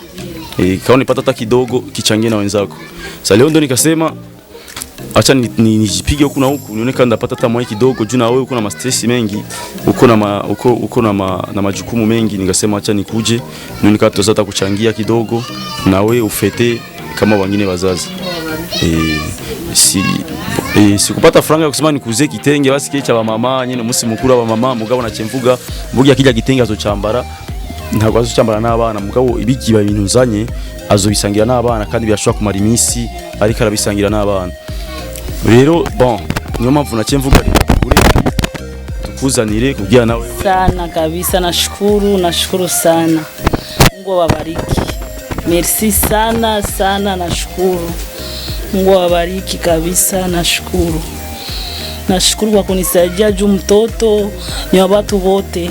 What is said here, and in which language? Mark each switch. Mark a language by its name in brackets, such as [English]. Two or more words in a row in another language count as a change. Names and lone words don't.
[Swahili] Kama unipata hata kidogo kichangie na wenzako. Sasa leo ndo nikasema acha nijipige huku na huku nione kama ndapata hata mwa kidogo juu na wewe uko na stress mengi, uko na majukumu mengi. Nikasema acha nikuje nione kama tutaweza kuchangia kidogo na wewe ufete kama wengine wazazi. Sikupata franga ya kusema nikuze kitenge basi [Rundi] kicha ba mama nyene musi mukuru wa mama mugabo na chemvuga mbugi akija kitenge azochambara ntabwo azochambara n'abana mugabo ibigiba ibintu nzanye azobisangira n'abana kandi byashobora kumara iminsi ariko arabisangira n'abana. Rero bon niyo mpamvu na chemvuga ure tukuzanire kugira nawe [Swahili] sana kabisa. Nashukuru sana, Mungu awabariki. Merci sana sana, nashukuru. Mungu awabariki kabisa, nashukuru kwa kunisaidia juu mtoto ni watu wote.